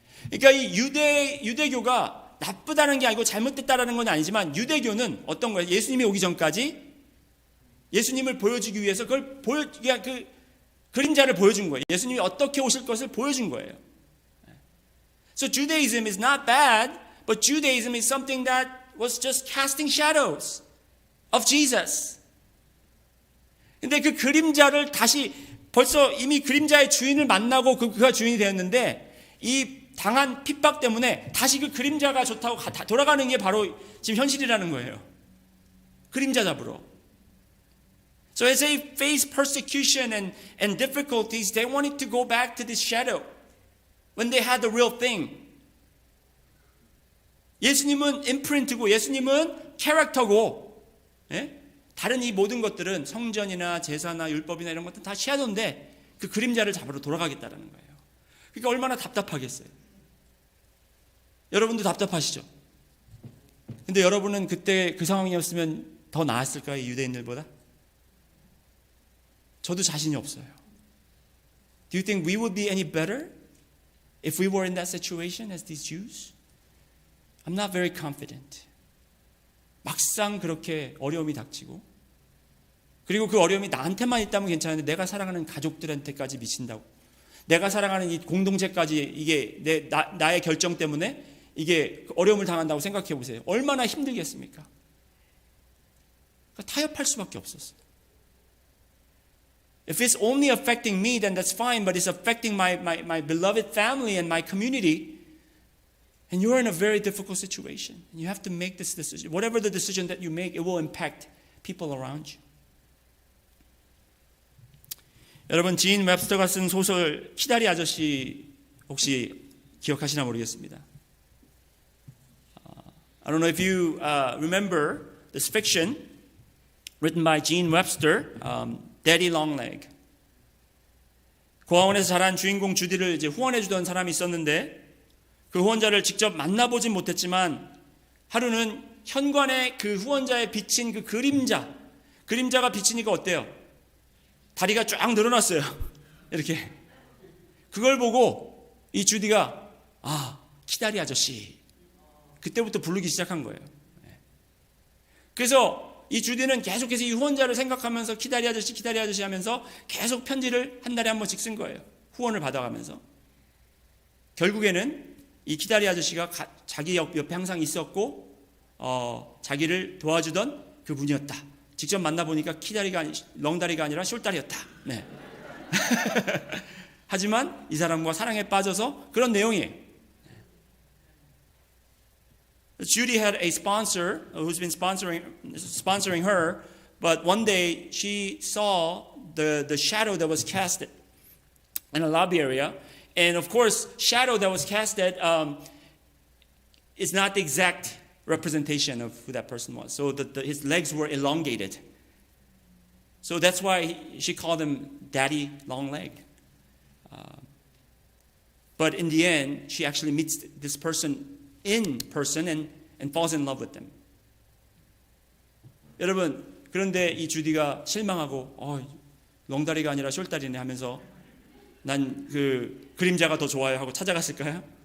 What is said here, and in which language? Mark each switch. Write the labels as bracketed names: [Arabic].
[Korean] 그러니까 이 유대교가 나쁘다는 게 아니고 잘못됐다라는 건 아니지만 유대교는 어떤 거예요? 예수님이 오기 전까지 예수님을 보여주기 위해서 그냥 그 그림자를 보여준 거예요. 예수님이 어떻게 오실 것을 보여준 거예요. [English] So Judaism is not bad, but Judaism is something that was just casting shadows of Jesus. [Korean] 근데 그 그림자를 다시 벌써 이미 그림자의 주인을 만나고 그가 주인이 되었는데 이 당한 핍박 때문에 다시 그 그림자가 좋다고 돌아가는 게 바로 지금 현실이라는 거예요. 그림자 잡으러. [English] So as they face persecution and difficulties, they wanted to go back to this shadow when they had the real thing. [Korean] 예수님은 임프린트고 예수님은 캐릭터고 예? 다른 이 모든 것들은 성전이나 제사나 율법이나 이런 것들은 다 섀도인데 그 그림자를 잡으러 돌아가겠다는 거예요. 그러니까 얼마나 답답하겠어요. 여러분도 답답하시죠? 근데 여러분은 그때 그 상황이었으면 더 나았을까요? 유대인들보다? 저도 자신이 없어요. [English] Do you think we would be any better if we were in that situation as these Jews? I'm not very confident. [Korean] 막상 그렇게 어려움이 닥치고 그리고 그 어려움이 나한테만 있다면 괜찮은데 내가 사랑하는 가족들한테까지 미친다고 내가 사랑하는 이 공동체까지 이게 나의 결정 때문에 이게 어려움을 당한다고 생각해 보세요. 얼마나 힘들겠습니까? 그러니까 타협할 수밖에 없었어요. [English] If it's only affecting me, then that's fine, but it's affecting my beloved family and my community, and you're in a very difficult situation. And you have to make this decision. Whatever the decision that you make, it will impact people around you. [Korean] 여러분, 지인 웹스터가 쓴 소설 키다리 아저씨 혹시 기억하시나 모르겠습니다. [English] I don't know if you remember this fiction written by Gene Webster, Daddy Longleg. [Korean] 고아원에서 자란 주인공 주디를 이제 후원해주던 사람이 있었는데 그 후원자를 직접 만나보진 못했지만 하루는 현관에 그 후원자의 비친 그 그림자가 비치니까 어때요? 다리가 쫙 늘어났어요. 이렇게. 그걸 보고 이 주디가 키다리 아저씨. 그때부터 부르기 시작한 거예요. 그래서 이 주디는 계속해서 이 후원자를 생각하면서 키다리 아저씨 하면서 계속 편지를 한 달에 한 번씩 쓴 거예요. 후원을 받아가면서. 결국에는 이 키다리 아저씨가 자기 옆에 항상 있었고 자기를 도와주던 그분이었다. 직접 만나보니까 렁다리가 아니라 숄다리였다. 네. 하지만 이 사람과 사랑에 빠져서 그런 내용이에요. [English] Judy had a sponsor who's been sponsoring her, but one day she saw the shadow that was casted in a lobby area, and of course, shadow that was casted is not the exact representation of who that person was. So his legs were elongated. So that's why she called him Daddy Longleg. But in the end, she actually meets this person in person and falls in love with them. [Korean] 여러분, 그런데 이 주디가 실망하고 렁다리가 아니라 숄다리네 하면서 난 그 그림자가 더 좋아요 하고 찾아갔을까요?